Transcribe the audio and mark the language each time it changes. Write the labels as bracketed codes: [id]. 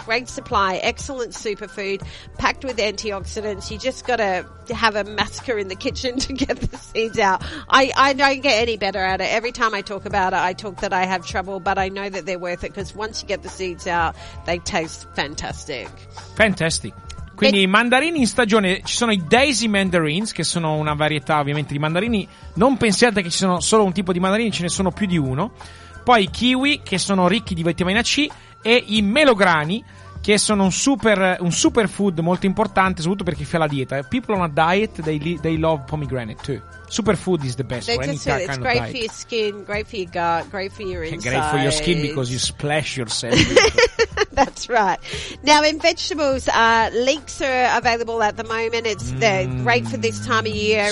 [en] Great supply, excellent superfood packed with antioxidants. You just got to have a massacre in the kitchen to get the seeds out. I don't get any better at it. Every time I talk about it, I talk that I have trouble, but I know that they're worth it because once you get the seeds out, they taste fantastic. Fantastic. [it] Quindi i mandarini in stagione, ci sono i daisy mandarins, che sono una varietà ovviamente di mandarini. Non pensiate che ci sono solo un tipo di mandarini, ce ne sono più di uno. Poi i kiwi, che sono ricchi di vitamina C, e i melograni, che sono un super food molto importante, soprattutto per chi fa la dieta. [en] People on a diet, they love pomegranate too. Superfood is the best they for any kind of diet. It's great for your skin, great for your gut, great for your inside. Great for your skin because you splash yourself. That's right. Now, in vegetables, leeks are available at the moment. It's great for this time of year.